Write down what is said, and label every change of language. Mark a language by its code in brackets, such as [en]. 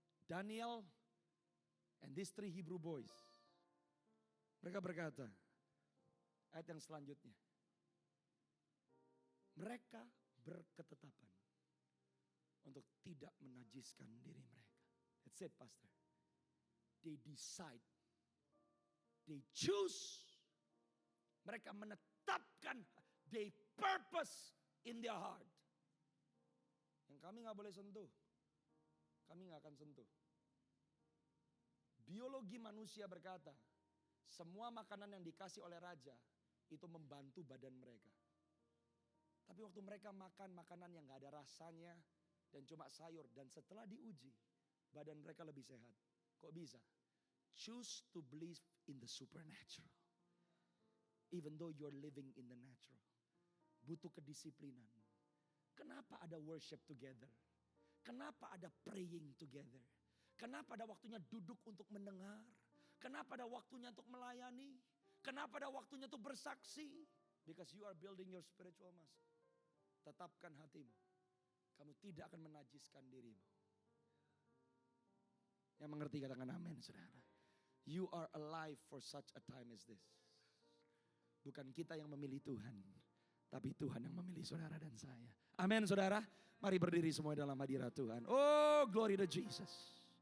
[en] Daniel and these 3 Hebrew boys. [id] Mereka berkata, ayat yang selanjutnya. Mereka berketetapan untuk tidak menajiskan diri mereka. [en] That's it, Pastor. They decide. They choose. [id] Mereka menetapkan. [en] They purpose in their heart. [id] Yang kami gak boleh sentuh. Kami gak akan sentuh. Biologi manusia berkata, semua makanan yang dikasih oleh raja itu membantu badan mereka. Tapi waktu mereka makan makanan yang gak ada rasanya dan cuma sayur, dan setelah diuji, badan mereka lebih sehat. Kok bisa? [en] Choose to believe in the supernatural. Even though you're living in the natural. [id] Butuh kedisiplinan. Kenapa ada worship together? Kenapa ada praying together? Kenapa ada waktunya duduk untuk mendengar? Kenapa ada waktunya untuk melayani? Kenapa ada waktunya untuk bersaksi? [en] Because you are building your spiritual muscle. [id] Tetapkan hatimu. Kamu tidak akan menajiskan dirimu. Yang mengerti katakan amin, saudara. [en] You are alive for such a time as this. [id] Bukan kita yang memilih Tuhan, tapi Tuhan yang memilih saudara dan saya. Amin, saudara. Mari berdiri semua dalam hadirat Tuhan. [en] Oh, glory to Jesus.